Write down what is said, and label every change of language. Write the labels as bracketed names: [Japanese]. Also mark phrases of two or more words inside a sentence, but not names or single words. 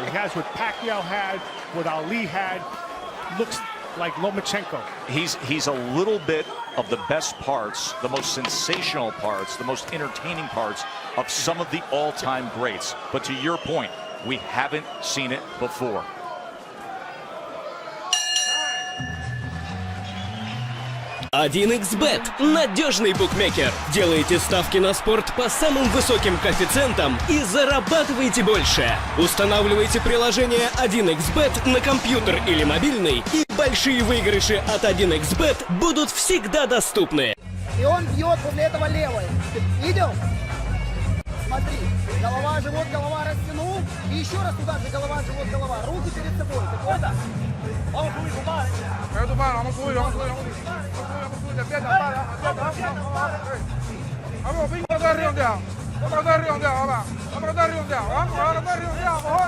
[English] He has what Pacquiao had, what Ali had. Looks like Lomachenko. He's a little bit of the best parts, the most sensational parts, the most entertaining parts of some of the all-time greats. But to your point, we haven't seen it before. [Russian] XBet – надежный букмекер. Делайте ставки на спорт по самым высоким коэффициентам и зарабатывайте больше. Устанавливайте приложение 1xBet на компьютер или мобильный, и большие выигрыши от 1xBet будут всегда доступны. И он бьет после этого левой. Видел? Смотри. Голова, живот, голова растянул. И еще раз туда же голова, живот, голова. Руки перед собой. Ты понял? [Spanish] Vamos a subir, compadre. Vamos a subir, vamos a subir. Vamos, pingo de redondeado. Vamos de redondeado, va. Vamos de redondeado. Vamos, ahora de redondeado, mejor.